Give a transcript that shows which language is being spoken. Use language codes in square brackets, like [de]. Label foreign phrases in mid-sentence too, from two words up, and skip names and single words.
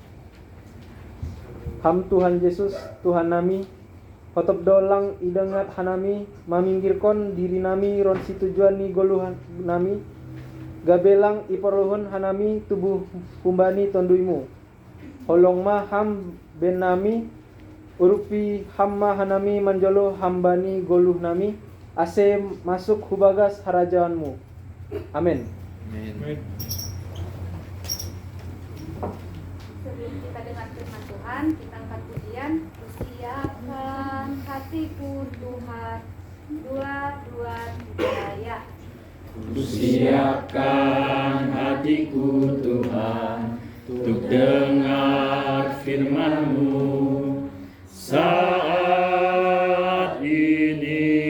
[bts] Ham Tuhan Yesus Tuhan nami hotop dolang idengat hanami maminggirkon diri nami ron si tujuan ni goluhan nami gabelang iperluhun hanami tubuh kumbani tonduimu holong ma ham ben nami urupi hamma hanami manjolo hambani goluh nami ase masuk hubagas harajaanmu. [id] Amin. Sebelum kita dengar firman Tuhan, kita angkat pujian. Siapkan hatiku Tuhan, 2, 3 ya. Siapkan hatiku Tuhan untuk dengar firman-Mu saat ini.